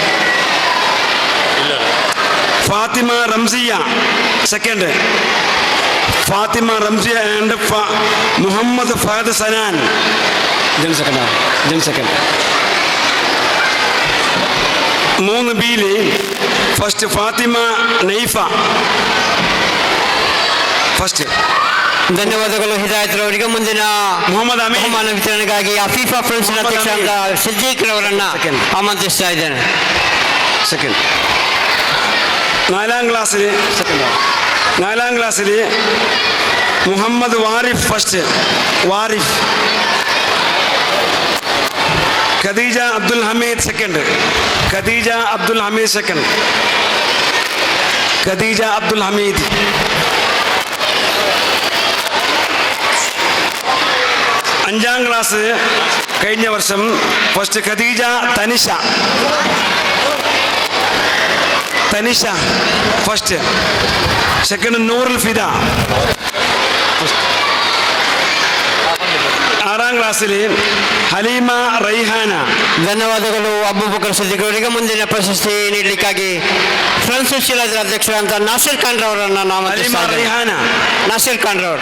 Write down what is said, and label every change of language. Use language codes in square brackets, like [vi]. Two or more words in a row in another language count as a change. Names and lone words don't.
[ml] ഫാത്തിമ റംസിയ സെക്കൻഡ്. ഫാത്തിമ റംസിയ ആൻഡ് മുഹമ്മദ് ഫഹദ് സനാൻ. സെക്കൻഡ് 3 ബിയിൽ ಫಸ್ಟ್ ಫಾತಿಮಾ ನೈಫಾ ಫಸ್ಟ್. [kn] ಧನ್ಯವಾದಗಳು ಹಿದಾಯತ್ರವರಿಗೆ. ಮುಂದಿನ ಮೊಹಮ್ಮದ್ ಅಮೀನ್ ಬಹುಮಾನ ವಿತರಣೆಗಾಗಿ ಅಫೀಫಾ ಫ್ರೆಂಡ್ಸ್ ಅಧ್ಯಕ್ಷ ಸಿದ್ದೀಕ್ ರವರನ್ನ ಆಮಂತ್ರಿಸ್ತಾ ಇದ್ದೇನೆ. [ml] ಸೆಕೆಂಡ್ 4ാം ಕ್ಲಾಸಿൽ മുഹമ്മദ് വാരിഫ് ഫസ്റ്റ്. വാരിഫ്. ഖദീജ അബ്ദുൽ ഹമീദ് സെക്കൻഡ്. ഖദീജ അബ്ദുൽ ഹമീദ് സെക്കൻഡ്. ഖദീജ അബ്ദുൽ ഹമീദ്. അഞ്ചാം ക്ലാസ് കഴിഞ്ഞ വർഷം ഫസ്റ്റ് ഖദീജ തനിഷ. തനിഷ ഫസ്റ്റ്. സെക്കൻഡ് നൂറുൽ ഫിദ. 6ാം ക്ലാസ്സിൽ ಹಲೀಮ ರೈಹಾನ. [kn] ಧನ್ಯವಾದಗಳು ಅಬೂಬಕರ್ ಸಿದ್ದಿಕ್ ಅವರಿಗೆ. ಮುಂದಿನ ಪ್ರಶಸ್ತಿ ನೀಡಲಿಕ್ಕಾಗಿ ಫ್ರೆಂಡ್ಸ್ ಶಿಲಾದ ಅಧ್ಯಕ್ಷರಾದಂಥ ನಾಸಿರ್ ಖಾನ್ ರವರನ್ನು ನಾವು ರೈಹಾನ. ನಾಸಿರ್ ಖಾನ್ ರವರು.